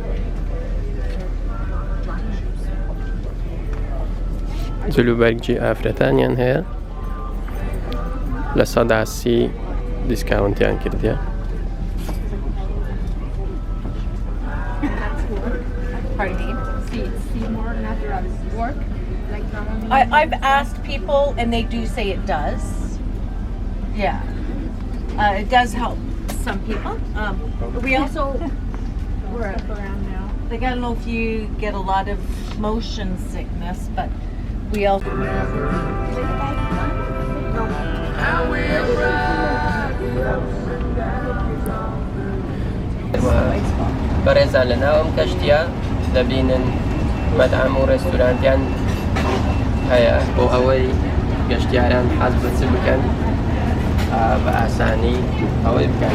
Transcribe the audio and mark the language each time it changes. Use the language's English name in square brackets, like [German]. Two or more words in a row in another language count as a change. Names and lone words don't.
[Central Kurdish] جلوبەرگی ئافرەتانیان هەیە، لە 130 دیسکاونتیان کردیە. [English] I've asked people and they do say it does. Yeah, it does help some people. We also we're up around now. Like I don't know if you get a lot of motion sickness, but we also. [Central Kurdish] بەڕێزان لە ناوم کەشتیە دەبینن مەطعەم و ڕێستورانتیان هەیە بۆ ئەوەی گەشتیاران حەز بە چ بکەن بە ئاسانی ئەوەی بکەن.